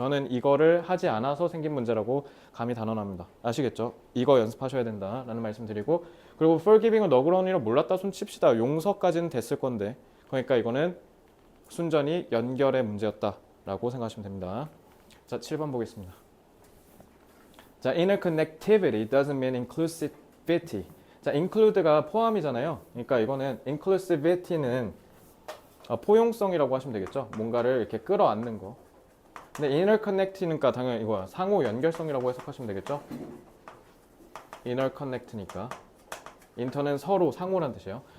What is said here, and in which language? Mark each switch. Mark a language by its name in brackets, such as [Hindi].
[Korean] 저는 이거를 하지 않아서 생긴 문제라고 감히 단언합니다. 아시겠죠? 이거 연습하셔야 된다라는 말씀 드리고 그리고 forgiving은 너그러운 일을 몰랐다 손 칩시다. 용서까지는 됐을 건데 그러니까 이거는 순전히 연결의 문제였다라고 생각하시면 됩니다. 자, 7번 보겠습니다. 자, [English] interconnectivity doesn't mean inclusivity. [Korean] 자, include가 포함이잖아요. 그러니까 이거는 inclusivity는 포용성이라고 하시면 되겠죠. 뭔가를 이렇게 끌어안는 거. 근데 interconnect니까 당연히 이거야. 상호 연결성이라고 해석하시면 되겠죠. interconnect니까 inter는 서로 상호란 뜻이에요.